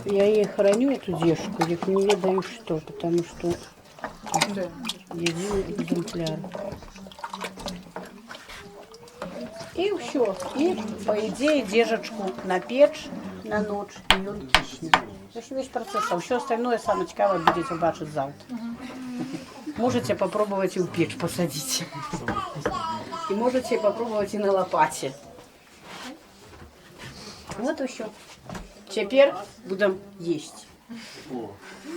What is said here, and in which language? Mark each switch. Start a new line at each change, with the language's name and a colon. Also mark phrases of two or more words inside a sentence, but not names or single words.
Russian: Я ей храню эту дежку, я не ведаю что, потому что един экземпляр. И все. И, по идее, дежечку на печь на ночь, и он киснет. Это весь процесс. А все остальное, самое
Ukrainian: цікаве, будете бачить
Russian: завтра. Можете попробовать и в печь посадить. И можете попробовать и на лопате. Вот и все. Теперь будем есть.